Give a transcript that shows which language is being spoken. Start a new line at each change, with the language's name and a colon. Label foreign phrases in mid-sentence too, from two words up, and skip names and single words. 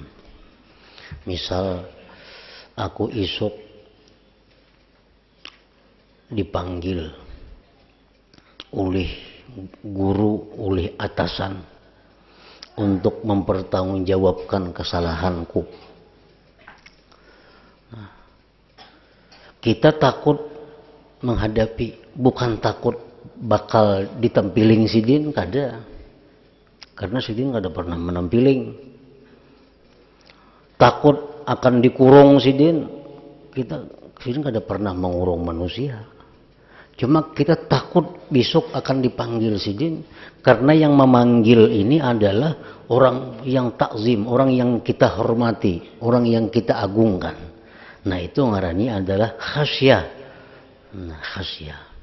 Indonesian: Misal aku esok dipanggil oleh guru, oleh atasan untuk mempertanggungjawabkan kesalahanku. Kita takut menghadapi, bukan takut bakal ditampiling sidin, kada. Karena sidin kada pernah menampiling. Takut akan dikurung sidin, sidin kada pernah mengurung manusia. Cuma kita takut besok akan dipanggil sidin, karena yang memanggil ini adalah orang yang takzim, orang yang kita hormati, orang yang kita agungkan. Nah itu ngarani adalah khasyah. Nah, khasyah.